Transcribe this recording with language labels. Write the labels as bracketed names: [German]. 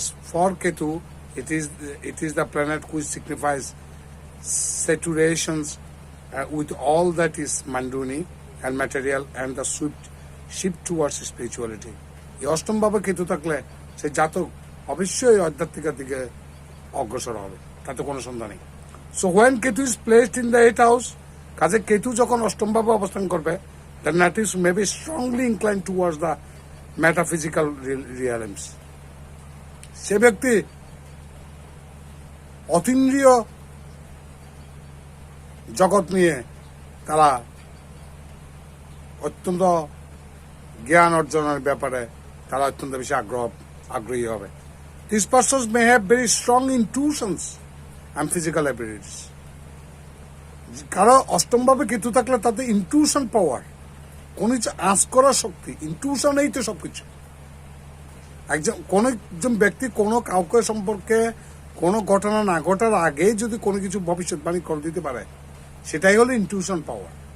[English] As for Ketu, it is the planet which signifies saturations with all that is mundane and material and the swift shift towards spirituality. [Bangla] এই অষ্টম ভাবে কেতু থাকলে সে জাতক অবশ্যই আধ্যাত্মিকের দিকে অগ্রসর হবে, তাতে কোনো সন্দেহ নেই। [English] so when Ketu is placed in the 8th house, [Bangla] কাজে কেতু যখন অষ্টম ভাবে অবস্থান করবে, [English] The natives may be strongly incline towards the metaphysical realms. [Bangla] সে ব্যক্তি অতীন্দ্রিয় জগৎ নিয়ে তারা অত্যন্ত জ্ঞান অর্জনের ব্যাপারে তারা অত্যন্ত বেশি আগ্রহী হবে। [English] These persons may have very strong intuitions and physical abilities. [Bangla] কারণ অষ্টম ভাবে কেতু থাকলে তাতে ইনটিউশন পাওয়ার, কোন কিছু আঁচ করার শক্তি, ইনটিউশন এই তো সবকিছু। কোন একজন ব্যক্তি কোনো কাউকে সম্পর্কে কোনো ঘটনা না ঘটার আগে যদি কোনো কিছু ভবিষ্যৎবাণী করে দিতে পারে, সেটাই হলো ইনটিউশন পাওয়ার।